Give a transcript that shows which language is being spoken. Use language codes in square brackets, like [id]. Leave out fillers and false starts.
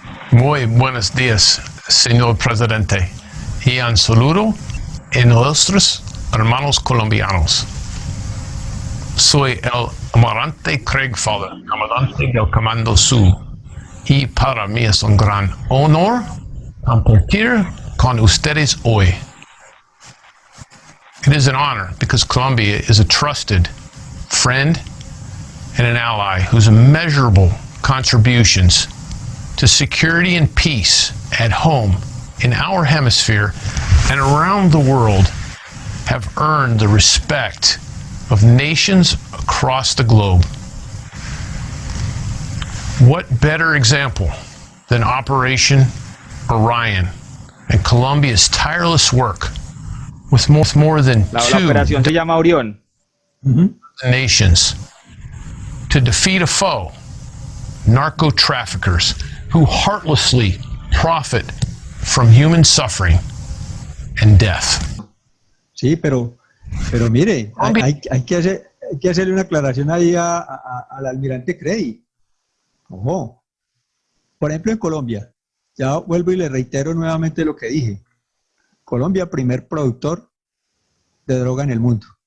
[es] Muy buenos días, señor presidente. Y un saludo a nuestros hermanos colombianos. Soy el almirante Craig Feller, comandante del Comando Sur. Y para mí es un gran honor compartir con ustedes hoy. [en] It is an honor because Colombia is a trusted friend and an ally whose immeasurable contributions to security and peace at home, in our hemisphere, and around the world have earned the respect of nations across the globe. What better example than Operation Orion and Colombia's tireless work with more than [es] La [en] two [es] operación se llama Orión. [en] nations to defeat a foe, narco traffickers who heartlessly profit from human suffering and death. [es] Sí, pero mire, hay que hacerle una aclaración ahí al almirante Cray. Ojo. Por ejemplo, en Colombia, ya vuelvo y le reitero nuevamente lo que dije. Colombia, primer productor de droga en el mundo.